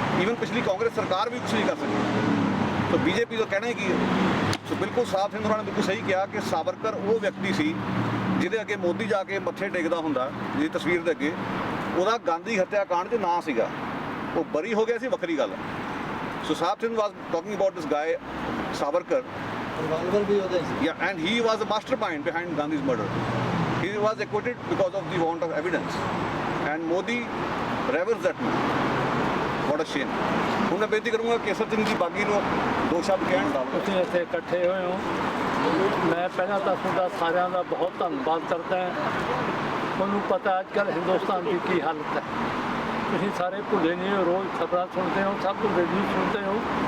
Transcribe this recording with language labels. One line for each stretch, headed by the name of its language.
Punjabi: Even ਪਿਛਲੀ ਕਾਂਗਰਸ ਸਰਕਾਰ ਵੀ ਕੁਛ ਨਹੀਂ ਕਰ ਸਕੀ। ਤਾਂ BJP ਦਾ ਕਹਿਣਾ ਹੀ ਕੀ ਹੈ? ਸੋ ਬਿਲਕੁਲ ਸਾਫ਼ ਹਿੰਦੂਆਂ ਨੇ ਬਿਲਕੁਲ ਸਹੀ ਕਿਹਾ ਕਿ ਸਾਵਰਕਰ ਉਹ ਵਿਅਕਤੀ ਸੀ ਜਿਹਦੇ ਅੱਗੇ ਮੋਦੀ ਜਾ ਕੇ ਮੱਥੇ ਟੇਕਦਾ ਹੁੰਦਾ, ਜਿਹਦੀ ਤਸਵੀਰ ਦੇ ਅੱਗੇ ਉਹਦਾ ਗਾਂਧੀ ਹੱਤਿਆ ਕਾਂਡ 'ਚ ਨਾਂ ਸੀਗਾ। ਉਹ ਬਰੀ ਹੋ ਗਿਆ ਸੀ, ਵੱਖਰੀ ਗੱਲ ਹੈ।
English: So Sahab Singh was talking about this guy Savarkar.
Punjabi: Revolver ਵੀ ਉਹਦੇ ਸੀ।
English: Yeah, and he was the mastermind behind Gandhi's murder. He was acquitted because of the want of evidence. And Modi reveres that man. What a shame.
Punjabi: ਹੁਣ ਮੈਂ ਬੇਨਤੀ ਕਰੂੰਗਾ ਕੇਸਰ ਸਿੰਘ ਜੀ ਬਾਗੀ ਨੂੰ ਦੋ ਸ਼ਬਦ ਕਹਿਣ ਦਾ। ਤੁਸੀਂ ਇੱਥੇ ਇਕੱਠੇ ਹੋਏ ਹੋ, ਮੈਂ ਪਹਿਲਾਂ ਤਾਂ ਤੁਹਾਡਾ ਸਾਰਿਆਂ ਦਾ ਬਹੁਤ ਧੰਨਵਾਦ ਕਰਦਾ ਹਾਂ। ਤੁਹਾਨੂੰ ਪਤਾ ਅੱਜ ਕੱਲ੍ਹ ਹਿੰਦੁਸਤਾਨ ਦੀ ਕੀ ਹਾਲਤ ਹੈ। ਤੁਸੀਂ ਸਾਰੇ ਭੁੱਲੇ ਨਹੀਂ ਹੋ, ਰੋਜ਼ ਖਬਰਾਂ ਸੁਣਦੇ ਹੋ, ਸਭ ਤੋਂ ਰੇਡੀਓ ਸੁਣਦੇ ਹੋ।